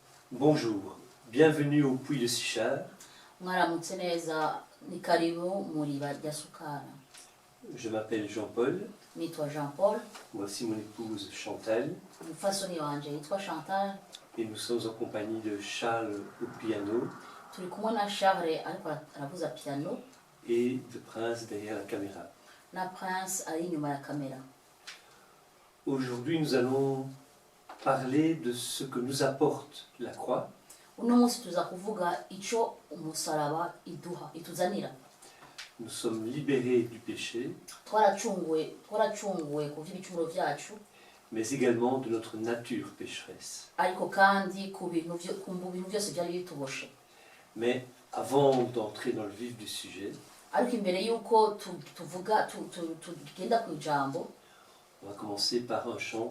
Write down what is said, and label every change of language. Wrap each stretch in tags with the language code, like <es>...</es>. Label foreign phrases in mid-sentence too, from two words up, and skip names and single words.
<fr>Bonjour, bienvenue au Puits de Sichar.</fr> <rn>Mwaramutse neza ni karibu muri barya sukara.</rn> <fr>Je m'appelle Jean-Paul.</fr> <rn>Nitwa Jean-Paul.</rn> <fr>Voici mon épouse Chantal.</fr> <rn>Umufasoni wanje yitwa Chantal.</rn> <fr>Et nous sommes en compagnie de Charles au piano.</fr> <rn>Turi kumwe na Charles ariko aravuza piano.</rn> <fr>Et de Prince derrière la caméra.</fr> <rn>Na Prince ari inyuma ya kamera.</rn> <fr>Aujourd'hui, nous allons parler de ce que nous apporte la croix.</fr> <rn>Uno munsi tuza kuvuga ico umusaraba ituzanira.</rn> <fr>Nous sommes libérés du péché,</fr> <rn>Twaracunguwe ku vy'ibicumuro vyacu,</rn> <fr>mais également de notre nature pécheresse.</fr> <rn>ariko kandi ku bintu byose byari bituboshe.</rn> <fr>Mais avant d'entrer dans le vif du sujet,</fr> <rn>Ariko imbere yuko tugenda ku ijambo,</rn> <fr>on va commencer par un chant.</fr>